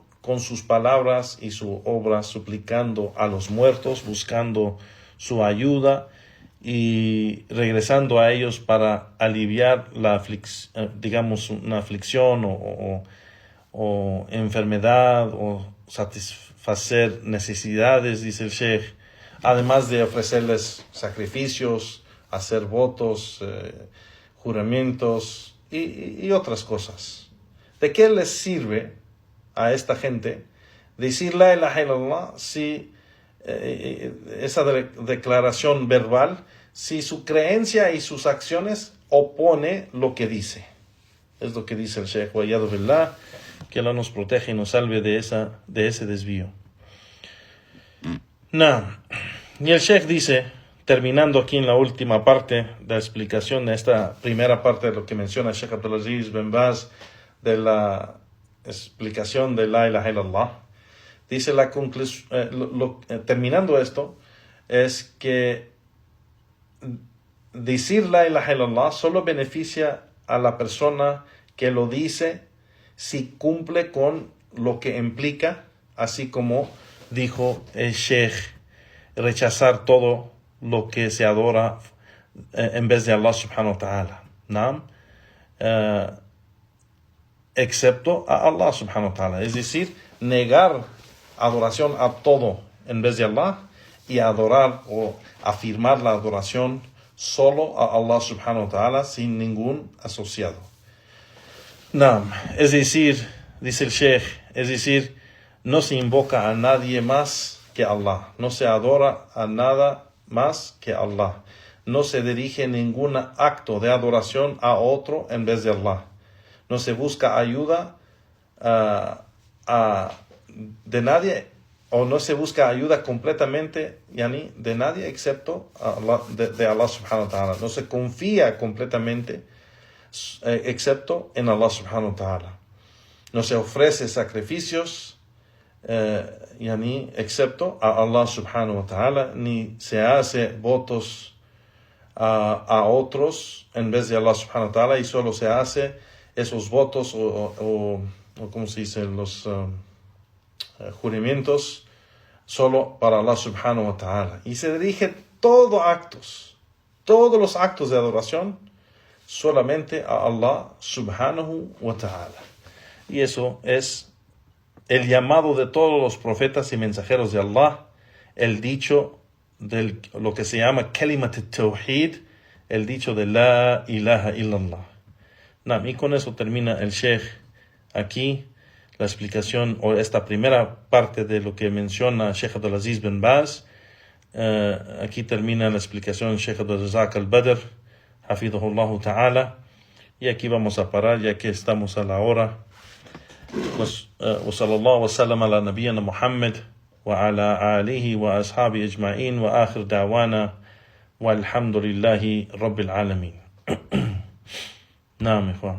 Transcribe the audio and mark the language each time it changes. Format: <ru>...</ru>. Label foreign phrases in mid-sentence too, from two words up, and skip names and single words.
<es>con sus palabras y su obra, suplicando a los muertos, buscando su ayuda y regresando a ellos para aliviar digamos, una aflicción o enfermedad o satisfacer necesidades, dice el Sheikh, además de ofrecerles sacrificios, hacer votos, juramentos y otras cosas. ¿De qué les sirve a esta gente decir</es> <ar>لا إله إلا الله</ar> <es>si esa declaración verbal, si su creencia y sus acciones opone lo que dice? Es lo que dice el Sheikh,</es> <ar>والعياذ بالله,</ar> <es>que Allah nos protege y nos salve de ese desvío. Y el Sheikh dice, terminando aquí en la última parte de la explicación de esta primera parte de lo que menciona el Sheikh Abdulaziz bin Baz, de la explicación de</es> <ar>لا إله إلا الله,</ar> <es>dice la conclusión, terminando esto, es que decir</es> <ar>لا إله إلا الله</ar> <es>solo beneficia a la persona que lo dice si cumple con lo que implica, así como dijo el Sheikh, rechazar todo lo que se adora en vez de Allah</es> <ar>سبحانه وتعالى,</ar> <es>¿no? Excepto a Allah</es> <ar>سبحانه وتعالى,</ar> <es>es decir, negar adoración a todo en vez de Allah y adorar o afirmar la adoración solo a Allah</es> <ar>سبحانه وتعالى</ar> <es>sin ningún asociado. Es decir, dice el Sheikh, es decir, no se invoca a nadie más que Allah, no se adora a nada más que Allah, no se dirige ningún acto de adoración a otro en vez de Allah, no se busca ayuda de nadie, o no se busca ayuda completamente de nadie excepto Allah, de Allah</es> <ar>سبحانه وتعالى,</ar> <es>no se confía completamente excepto en Allah</es> <ar>سبحانه وتعالى,</ar> <es>no se ofrece sacrificios excepto a Allah</es> <ar>سبحانه وتعالى,</ar> <es>ni se hace votos a otros en vez de Allah</es> <ar>سبحانه وتعالى,</ar> <es>y solo se hace esos votos o ¿cómo se dice? Los juramentos solo para Allah</es> <ar>سبحانه وتعالى,</ar> <es>y se dirige todos los actos de adoración solamente a Allah</es> <ar>سبحانه وتعالى.</ar> <es>Y eso es el llamado de todos los profetas y mensajeros de Allah, el dicho de lo que se llama</es> <ar>كلمة التوحيد,</ar> <es>el dicho de</es> <ar>لا إله إلا الله.</ar> <es>Y con eso termina el Sheikh aquí la explicación, o esta primera parte de lo que menciona Sheikh Abdulaziz bin Baz. Aquí termina la explicación del Sheikh Abdulrazak al-Badr,</es> <ar>حفظه الله تعالى,</ar> <es>y aquí vamos a parar ya que estamos a la hora.</es> <ar>وصلى الله وسلم على نبينا محمد وعلى آله وأصحابه أجمعين وآخر دعوانا والحمد لله رب العالمين.</ar> <es>Juan.</es>